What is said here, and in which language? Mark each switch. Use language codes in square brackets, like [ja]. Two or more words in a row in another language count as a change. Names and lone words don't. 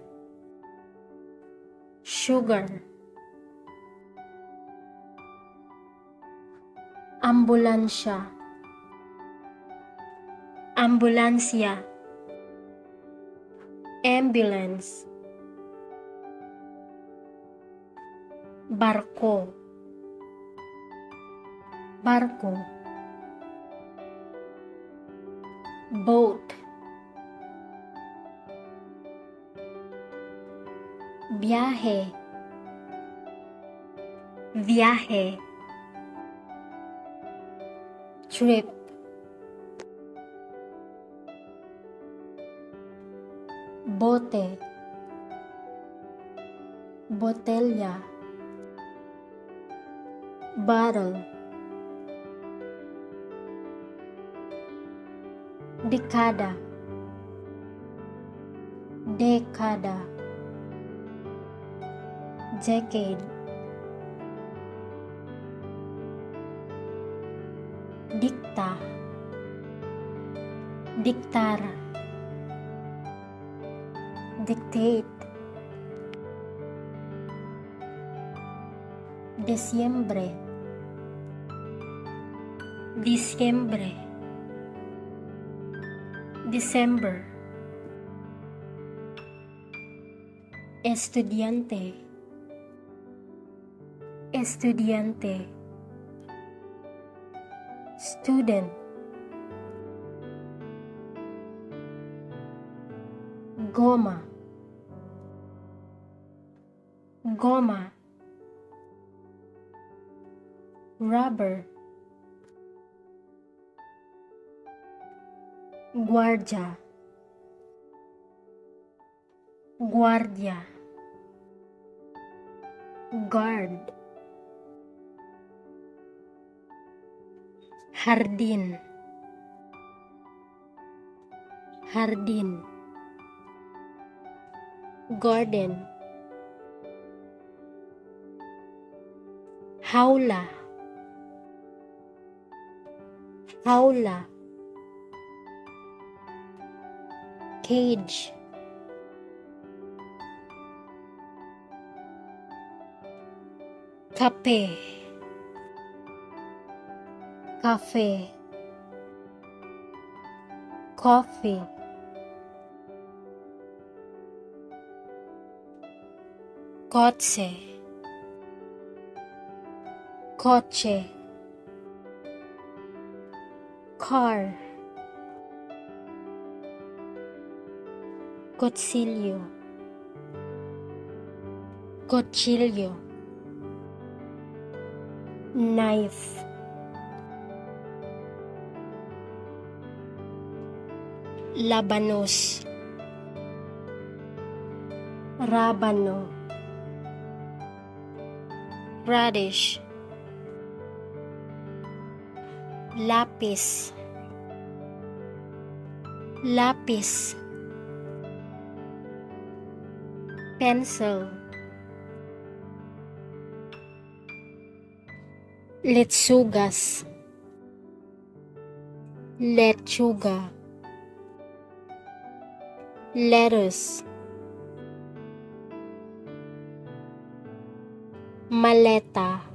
[tl] sugar, ambulansya, ambulansya, ambulance, barko, barko, boat, [es] viaje, viaje, trip, bote, botella, [tl] bottle, dekada, dekada, [en] decade, [es] dicta, dictar, dictate, diciembre, diciembre, December, estudiante, estudiante, [tl] student, goma, goma, rubber, [es] guardia, guardia, guard, jardín, jardín, garden, jaula, jaula, cage, [tl] kape, [en] cafe, coffee, [es] coche, coche, car, cuchillo, cuchillo, [tl] knife, labanos, rábano, radish, lapis, lapis, [en] pencil, [es] lechugas, lechuga, lettuce, maleta,